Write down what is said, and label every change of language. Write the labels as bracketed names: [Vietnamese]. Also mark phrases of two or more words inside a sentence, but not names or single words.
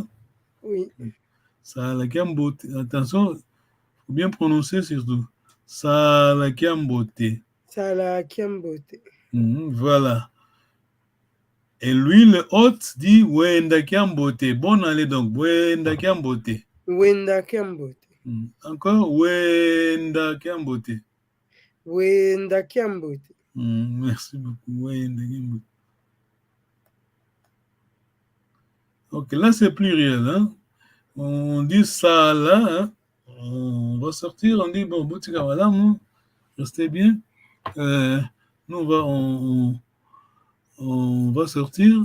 [French] Oui. [Kongo] Sala Kiambote. [French] Attention, il faut bien prononcer surtout. [Kongo] Sala Kiambote. Sala Kiambote. [French] Voilà. Et lui, le hôte, dit [Kongo] Wenda Kiambote. [French] Bonne année donc. [Kongo] Wenda Kiambote. Wenda Kiambote. Encore Wenda Kiambote. Wenda Kiambote. [French] Merci beaucoup. [Kongo] Wenda Kiambote. [French] Ok, là c'est pluriel. Hein? On dit ça là. Hein? On va sortir, on dit bon, Boutika, voilà, restez bien. Nous, on va sortir.